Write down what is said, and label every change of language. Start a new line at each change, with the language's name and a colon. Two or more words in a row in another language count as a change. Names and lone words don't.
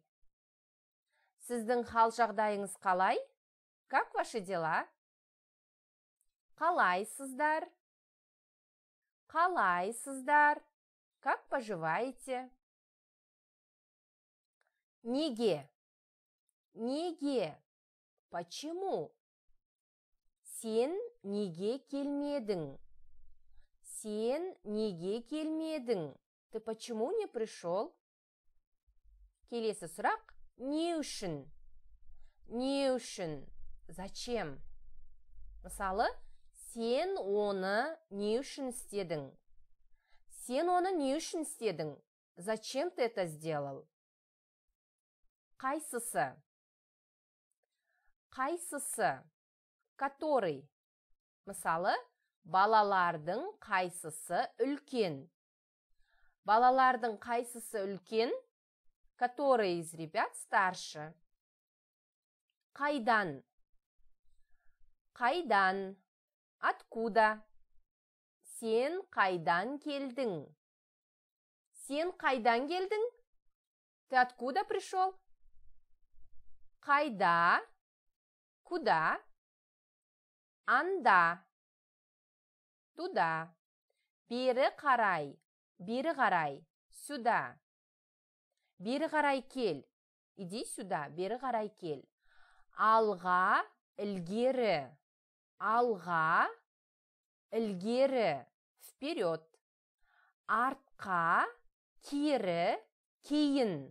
Kazakh: Сіздің хал жағдайыңыз қалай?
Russian: Как ваши дела?
Kazakh: Қалайсыздар?
Russian: Қалайсыздар? Как поживаете?
Kazakh: Неге? Неге? Почему? Сен неге келмедің? Сен неге келмедің?
Russian: Ты почему не пришел?
Kazakh: Келесі сұрақ. Не үшін? Не үшін?
Russian: Зачем?
Kazakh: Мысалы, сен оны не үшін істедің? Сен оны не үшін істедің?
Russian: Зачем ты это сделал?
Kazakh: Қайсысы? Қайсысы?
Russian: Который?
Kazakh: Мысалы, балалардың қайсысы үлкен? Балалардың қайсысы үлкен?
Russian: Который из ребят старше?
Kazakh: Қайдан? Қайдан? Откуда? Сен қайдан келдің? Сен қайдан келдің?
Russian: Ты откуда пришел?
Kazakh: Қайда? Куда? Анда. Туда. Бері қарай. Бері қарай. Сюда. Бері қарай кел.
Russian: Иди сюда.
Kazakh: Бері қарай кел. Алға, ілгері. Алға, ілгері. Вперед. Артқа, кері, кейін.